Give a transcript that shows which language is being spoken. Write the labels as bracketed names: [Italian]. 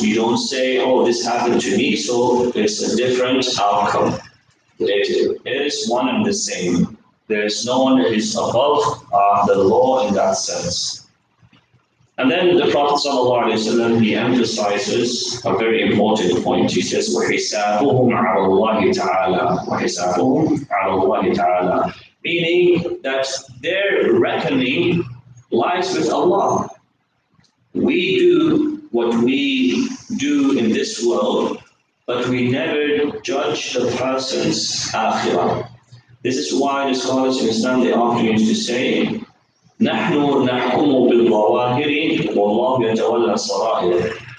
[English] You don't say, oh, this happened to me, so it's a different outcome. It is one and the same. There is no one that is above the law in that sense. And then the Prophet ﷺ, he emphasizes a very important point. [Arabic] He says, وَحِسَابُهُمْ عَلَى اللَّهِ تَعَالَى وَحِسَابُهُمْ عَلَى اللَّهِ تَعَالَى. [English] Meaning that their reckoning lies with Allah. We do what we do in this world, but we never judge the person's akhirah. This is why the scholars in Islam, they often used to say, نحن نحكم بالظواهر والله يتولى السرائر.